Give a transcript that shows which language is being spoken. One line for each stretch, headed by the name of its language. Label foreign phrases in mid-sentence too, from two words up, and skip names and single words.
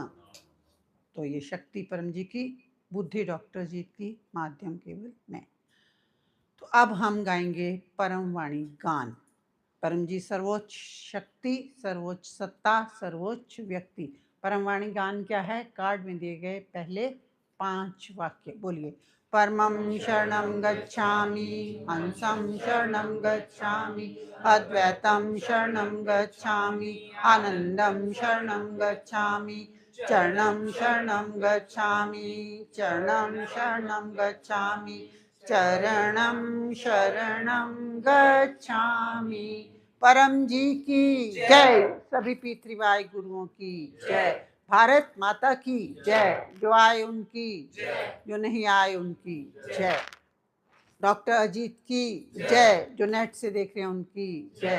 Hindi: तो ये शक्ति परम जी की, बुद्धि डॉक्टर जी की माध्यम केवल में। तो अब हम गाएंगे परम वाणी गान। परम जी सर्वोच्च शक्ति, सर्वोच्च सत्ता, सर्वोच्च व्यक्ति। परम वाणी गान क्या है? कार्ड में दिए गए पहले 5 वाक्य बोलिए।
Sanskrit: परमं शरणं गच्छामि, हंसं शरणं गच्छामि, अद्वैतं शरणं गच्छामि, आनंदं शरणं गच्छामि, चरणं शरणं गच्छामि, चरणं शरणं गच्छामि, चरणं शरणं गच्छामि।
Hindi: परम जी की जय। सभी P3Y गुरुओं की जय। भारत माता की जय। जो आए उनकी, जो नहीं आए उनकी जय। डॉक्टर अजीत की जय। जो नेट से देख रहे हैं उनकी जय।